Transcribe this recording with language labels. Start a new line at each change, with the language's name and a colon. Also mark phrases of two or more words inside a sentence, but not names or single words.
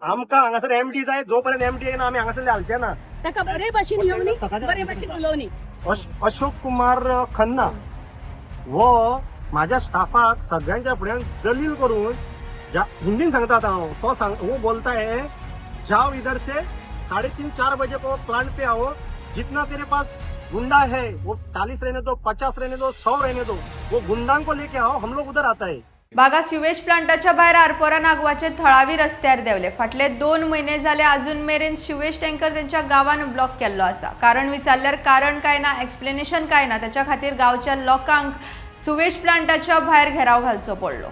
Konkani: आमकां हांगासर एमडी जाय, जोपर्यंत एमडी येना आमी हांगासरले हालचे ना. ताका बरे भाशेन येवनी, बरे भाशेन उलोवनी.
Hindi: अशोक कुमार खन्ना
Konkani: वो माझ्या स्टाफाक सगळ्यांच्या फुड्यान जलील करून हिंदीन सांगतात हांव
Hindi: तो वो बोलता है जाओ इधर से 3:30-4 बजे को प्लांट पे आओ, जितना तेरे पास गुंडा है वो 40 रहने दो, 50 रहने दो, 100 रहने दो, वो गुंडां को लेके आओ, हम लोग उधर आता है.
Konkani: बागा सिवेज प्लांटाच्या भायर आरपोरा नागवाचे थळावी रस्त्यार देवले. फाटले 2 महिने जाले अजून मेरेन सिवेज टँकर त्यांच्या गावान ब्लॉक केल्लो आसा. कारण विचारल्यार कारण काय ना, एक्सप्लेनेशन काय ना, त्याच्या खातीर गावच्या लोकांक सुवेज प्लांटाच्या भायर घेराव घालचो पडलो.